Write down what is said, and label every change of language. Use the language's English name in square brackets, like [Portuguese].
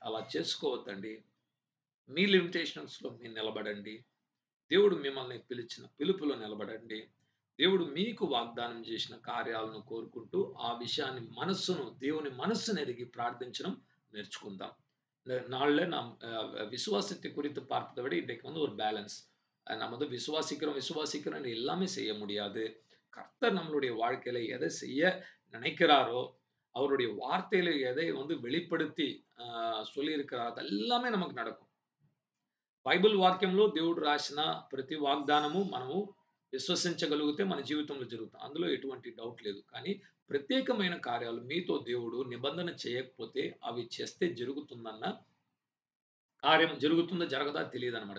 [Telugu] అలా చేసుకోవద్దండి. మీ లిమిటేషన్స్‌లో మీరు నిలబడండి. దేవుడు మిమ్మల్ని పిలిచిన పిలుపులో నిలబడండి. దేవుడు మీకు వాగ్దానం చేసిన కార్యాలను కోరుకుంటూ, ఆ విషయాన్ని దేవుని మనస్సును ఎరిగి ప్రార్థించడం నేర్చుకుందాం. [Tamil] இந்த நாள்ல நாம் விசுவாசத்தை குறித்து பார்ப்பதை விட இன்றைக்கு வந்து ஒரு பேலன்ஸ். நம்ம வந்து விசுவாசிக்கிறோம் எல்லாமே செய்ய முடியாது. கர்த்தர் நம்மளுடைய வாழ்க்கையில எதை செய்ய நினைக்கிறாரோ, அவருடைய வார்த்தையில எதை வந்து வெளிப்படுத்தி சொல்லியிருக்கிறாரோ அதெல்லாமே நமக்கு நடக்கும். [Telugu] బైబిల్ వాక్యంలో దేవుడు రాసిన ప్రతి వాగ్దానము మనము విశ్వసించగలిగితే మన జీవితంలో జరుగుతుంది. అందులో ఎటువంటి డౌట్ లేదు. కానీ ప్రత్యేకమైన కార్యాలు మీతో దేవుడు నిబంధన చేయకపోతే అవి చేస్తే జరుగుతుందన్న కార్యం జరుగుతుందో జరగదా తెలీదనమాట.